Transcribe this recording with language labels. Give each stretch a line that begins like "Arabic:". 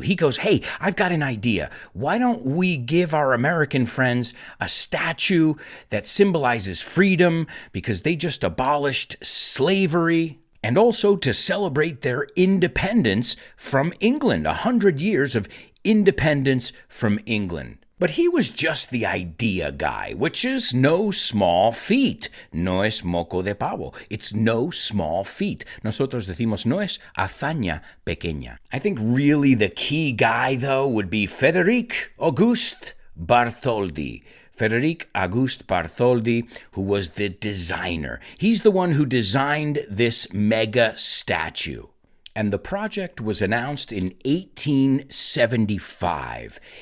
English: He goes, hey, I've got an idea. Why don't we give our American friends a statue that symbolizes freedom because they just abolished slavery? And also to celebrate their independence from England, 100 years of independence from England. But he was just the idea guy, which is no small feat.
Spanish: No es moco de pavo.
English: It's no small feat.
Spanish: Nosotros decimos no es hazaña pequeña.
English: I think really the key guy, though, would be Frédéric Auguste Bartholdi. Frédéric Auguste Bartholdi, who was the designer. He's the one who designed this mega statue. And the project was announced in 1875.